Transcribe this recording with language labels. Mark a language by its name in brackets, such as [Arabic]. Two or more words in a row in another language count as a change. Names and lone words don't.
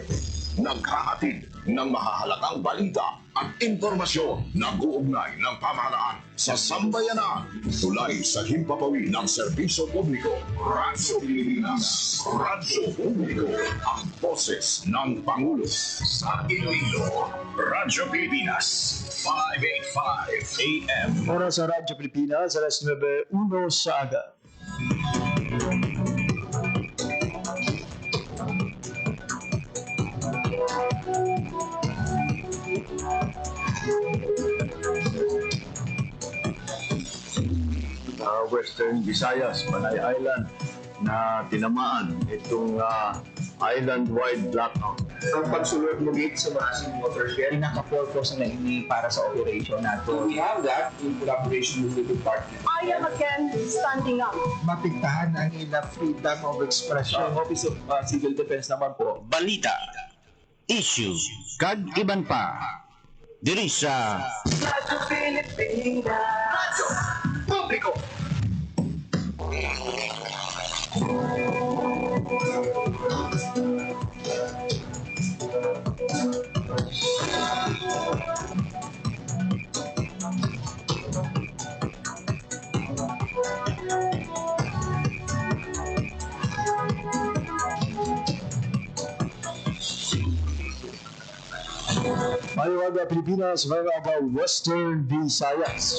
[Filipino] Naghahatid ng mahahalagang balita at impormasyon na uugnay ng pamahalaan sa sambayanan. Tulay sa himpapawid ng serbisyo publiko. Radyo Pilipinas. Radyo Publiko. Ang boses ng Pangulo sa Iloilo. Radyo Pilipinas. 585 AM. [Hiligaynon] Oras sa Radyo Pilipinas, alas 9:01 sa aga. [Filipino] Western Visayas, Panay Island na tinamaan itong island-wide blackout. [Hiligaynon] Ang pagsulod mo dito sa Masin Watershed. Pinaka-purpose na ini para sa operation nato. [English] We have that in collaboration with the department. I am again standing up. [Hiligaynon] Mapigtahan ang ilang [English] freedom of expression. [Filipino] Ang Office of Civil Defense naman po. [Hiligaynon] Balita, issue, kag iban pa. Diri sa Radyo Pilipinas. Radyo Publiko. Mayong aga Pilipinas, mayong aga Western Visayas.